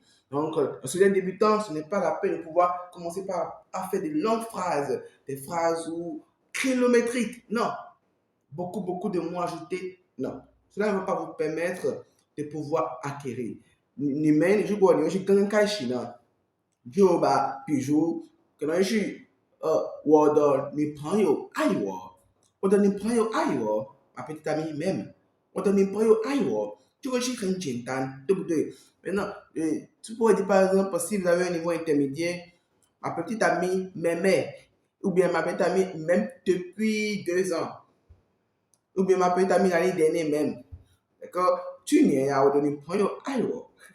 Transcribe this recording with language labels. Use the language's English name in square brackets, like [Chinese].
[Chinese] 如果你们是刚刚开始学中文呢，不要把那个很长或者很高或者就是很长很长那么长的句子，这个不可以，这个不可以帮你好好的应用的这个语言，这个不可以。 [French] Donc, student débutant, ce n'est pas la peine de pouvoir commencer à faire des longues phrases, des phrases kilométriques. Non, beaucoup de mots ajoutés. Non, cela ne va pas vous permettre de pouvoir acquérir. [Chinese] 你们如果你们是刚刚开始呢，就把比如可能是我的女朋友爱我，我的女朋友爱我 ma petite amie même，我的女朋友爱我，这个是很简单，对不对？ [French] Maintenant, tu pourrais dire par exemple, si vous avez un niveau intermédiaire, ma petite amie m'aimait, ou bien ma petite amie m'aime depuis 2 ans, ou bien ma petite amie l'année dernière même. D'accord? [Chinese] 去年呀，我的女朋友爱我。